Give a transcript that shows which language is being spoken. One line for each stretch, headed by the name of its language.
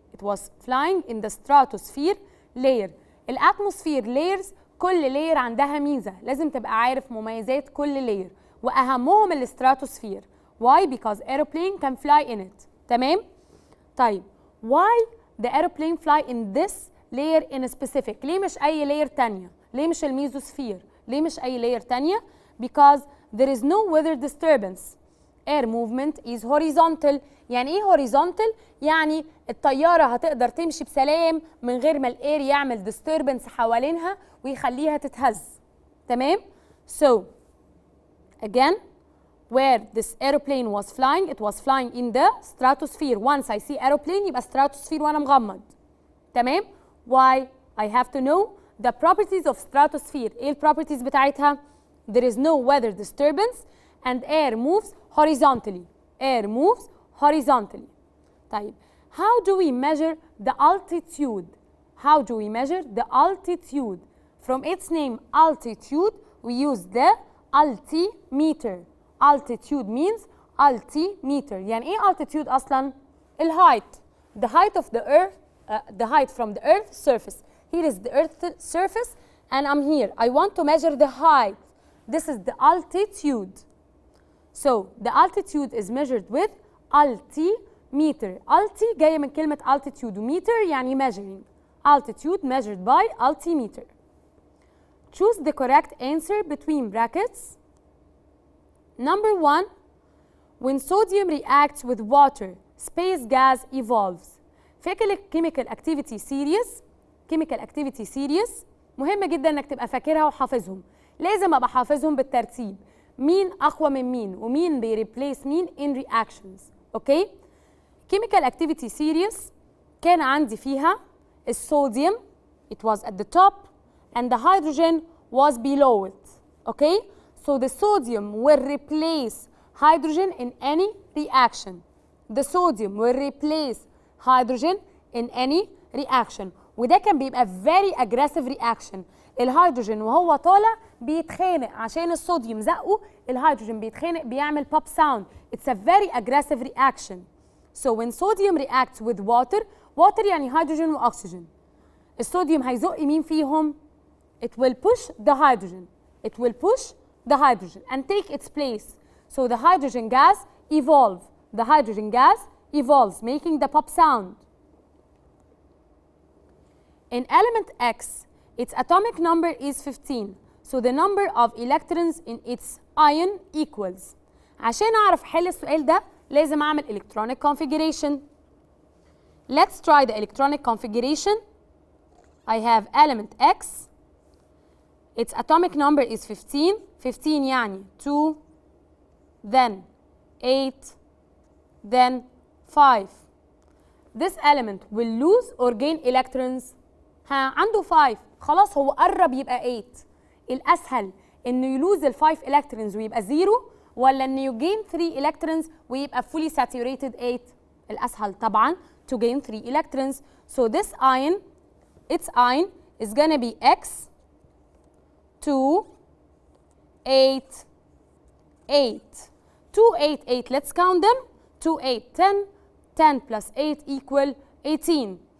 English: It was flying in the stratosphere layer.
Arabic: الاتموسفير layers كل layer عندها ميزة. لازم تبقى عارف مميزات كل layer. وأهمهم الستراتوسفير.
English: Why? Because airplane can fly in it.
Arabic: تمام؟ طيب
English: why the airplane fly in this layer in specific؟
Arabic: ليه مش أي layer تانية؟
English: ليه مش الميزوسفير؟ ليه مش أي layer تانية؟ Because there is no weather disturbance air movement is horizontal.
Arabic: يعني ايه horizontal؟ يعني الطيارة هتقدر تمشي بسلام من غير ما الاير يعمل disturbance حوالينها ويخليها تتهز. تمام؟
English: So again, where this aeroplane was flying, it was flying in the stratosphere. Once I see aeroplane يبقى stratosphere
Arabic: وانا مغمض. تمام؟
English: Why? I have to know the properties of stratosphere.
Arabic: ايه البروبرتيز بتاعتها؟
English: There is no weather disturbance and air moves horizontally. Air moves horizontally. طيب, how do we measure the altitude? How do we measure the altitude? From its name altitude, we use the altimeter. Altitude means altimeter.
Arabic: يعني ايه altitude اصلا؟ الهايت.
English: The height of the earth, the height from the earth's surface. Here is the earth's surface and I'm here. I want to measure the height. This is the altitude. So the altitude is measured with altimeter.
Arabic: Alti جاية من كلمة altitude وmeter يعني measuring.
English: Altitude measured by altimeter. Choose the correct answer between brackets. Number 1, when sodium reacts with water, space gas evolves.
Arabic: فاكر chemical activity series. chemical activity series مهمة جدا انك تبقى فاكرها وحافظهم. لازم ابقى حافظهم بالترتيب. مين اقوى من مين ومين بيريبليس مين
English: in reactions. Okay? chemical activity series
Arabic: كان عندي فيها الصوديوم
English: it was at the top and the hydrogen was below it. Okay? So the sodium will replace hydrogen in any reaction. The sodium will replace hydrogen in any reaction.
Arabic: وده كان بيبقى
English: very aggressive reaction.
Arabic: الهيدروجين وهو طالع بيتخانق عشان الصوديوم زقه، الهيدروجين بيتخانق بيعمل pop sound.
English: It's a very aggressive reaction. So when sodium reacts with water, water
Arabic: يعني هيدروجين واكسجين. الصوديوم هيزق مين فيهم؟
English: It will push the hydrogen. It will push the hydrogen and take its place. So the hydrogen gas evolves. The hydrogen gas evolves, making the pop sound. In element X, its atomic number is 15. So the number of electrons in its ion equals.
Arabic: عشان أعرف حل السؤال ده لازم أعمل electronic configuration.
English: Let's try the electronic configuration. I have element X. Its atomic number is 15. 15 يعني 2, then 8, then 5. This element will lose or gain electrons.
Arabic: عنده 5. خلاص هو قرب يبقى 8. الأسهل إنه يلوز ال 5 electrons ويبقى 0 ولا إنه يجين 3 electrons ويبقى fully saturated 8. الأسهل طبعًا
English: to gain 3 electrons. So this ion, its ion is gonna be X 2, 8, 8. 2, 8, 8. Let's count them. 2, 8, 10. 10 plus 8 equal 18.